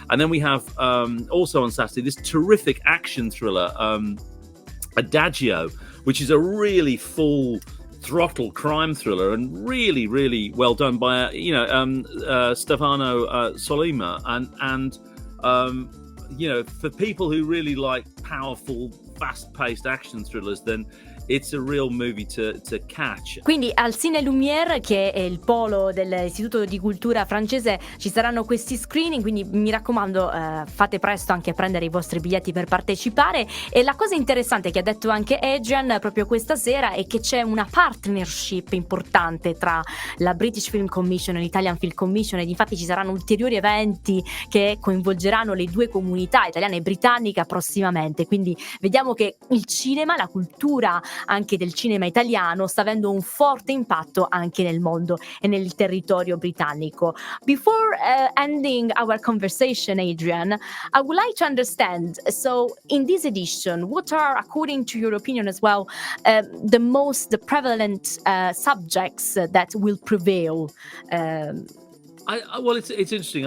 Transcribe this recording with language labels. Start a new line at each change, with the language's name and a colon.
English: And then we have also on Saturday this terrific action thriller, Adagio, which is a really full throttle crime thriller, and really, really well done by Stefano Solima, and for people who really like powerful, fast-paced action thrillers, then it's a real movie to catch.
Italian: Quindi al Cine Lumiere, che è il polo dell'Istituto di Cultura francese, ci saranno questi screening, quindi mi raccomando, fate presto anche a prendere i vostri biglietti per partecipare. E la cosa interessante che ha detto anche Adrian proprio questa sera è che c'è una partnership importante tra la British Film Commission e l'Italian Film Commission, ed infatti ci saranno ulteriori eventi che coinvolgeranno le 2 comunità, italiana e britannica, prossimamente. Quindi vediamo che il cinema, la cultura anche del cinema italiano, sta avendo un forte impatto anche nel mondo e nel territorio britannico.
English: Before ending our conversation, Adrian, I would like to understand, so in this edition, what are, according to your opinion as well, the prevalent subjects that will prevail? Well, it's interesting.